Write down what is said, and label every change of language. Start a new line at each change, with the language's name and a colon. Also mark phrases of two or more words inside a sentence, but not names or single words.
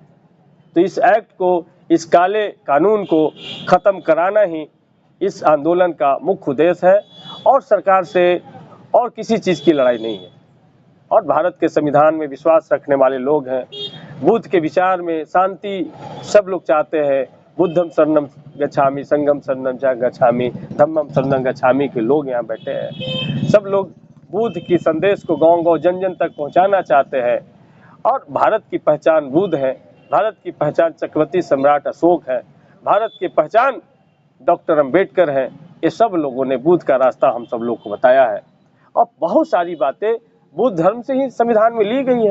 Hindi: तो इस एक्ट को, इस काले कानून को खत्म कराना ही इस आंदोलन का मुख्य उद्देश्य है और सरकार से और किसी चीज की लड़ाई नहीं है। और भारत के संविधान में विश्वास रखने वाले लोग हैं, बुद्ध के विचार में शांति सब लोग चाहते हैं।
Pali: बुद्धम शरणम गच्छामि, संघम शरणम गच्छामि, धम्मम शरणम गच्छामि
Hindi: के लोग यहाँ बैठे हैं। सब लोग बुद्ध की संदेश को गांव-गांव जन-जन तक पहुंचाना चाहते हैं। और भारत की पहचान बुद्ध है, भारत की पहचान चक्रवर्ती सम्राट अशोक है, भारत की पहचान डॉक्टर अंबेडकर है। ये सब लोगों ने बुद्ध का रास्ता हम सब लोग को बताया है और बहुत सारी बातें बुद्ध धर्म से ही संविधान में ली गई है।